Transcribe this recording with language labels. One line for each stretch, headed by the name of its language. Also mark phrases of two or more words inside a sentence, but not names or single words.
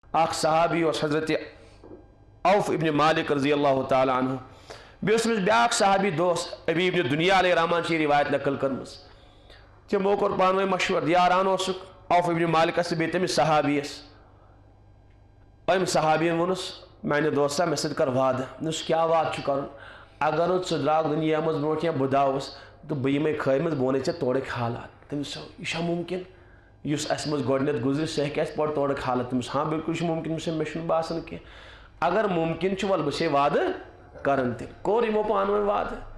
Kashmiri: اخ صحابی اس حضرت اوف ابن مالک رضی اللہ تعالی عنہ بیس بیاکھ صحابی دوست ابی ابن دنیا علیہ رحمان چی روایت نقل کرمز تمو کور پانوے مشور یاران اوسک اوف ابن مالک اس بیت تمس صحابیس ام صحابین ونس میانہ دوستا مے سۭتۍ کر وعدٕ نس کیا وعدٕ چھُ کرُن اگر ژٕ درٛاکھ دُنیا منٛز برونٛٹھ کینٛہہ بہٕ داوس تہٕ بہٕ یِمے کھٲرمٕژ بہٕ وَنَے ژےٚ تورٕکۍ حالات تٔمِس یہِ چھا مُمکِن یُس اَسہِ منٛز گۄڈٕنٮ۪تھ گُزرِ سُہ ہیٚکہِ اَسہِ پَتہٕ تورٕکۍ حالات تٔمِس ہاں بِلکُل چھُ مُمکِن مےٚ چھُنہٕ باسان کینٛہہ اگر مُمکِن چھُ وَلہٕ بہٕ چھے وعدٕ کران تیٚلہِ کوٚر یِمو پانہٕ ؤنۍ وعدٕ